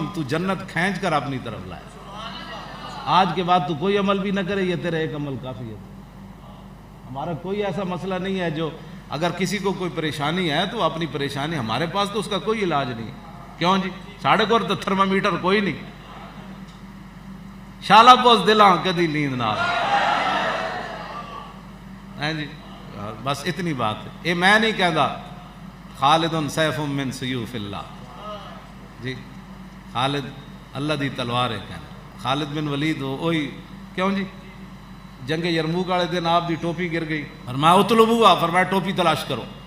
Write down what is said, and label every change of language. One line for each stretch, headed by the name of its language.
Urdu: تو جنت کھینچ کر اپنی طرف لائے. آج کے بعد تو کوئی عمل بھی نہ کرے, یہ تیرا ایک عمل کافی ہے. ہمارا کوئی ایسا مسئلہ نہیں ہے جو اگر کسی کو کوئی پریشانی ہے تو اپنی پریشانی, ہمارے پاس تو اس کا کوئی علاج نہیں.
Punjabi: کیوں جی؟ ساڑھے کو تو تھرمامیٹر کوئی نہیں. شالا بوس دلاں کدی نیند نہ آئے جی.
Urdu: بس اتنی بات ہے. یہ میں نہیں کہتا
Arabic: خالد سیف من سیوف اللہ
Urdu: جی,
Punjabi: خالد اللہ دی تلوار ہے. کہنا خالد بن ولید وہی کیوں جی, جنگ یرموک والے دن آپ دی ٹوپی گر گئی, فرمایا اطلبوها, فرمایا ٹوپی تلاش کرو.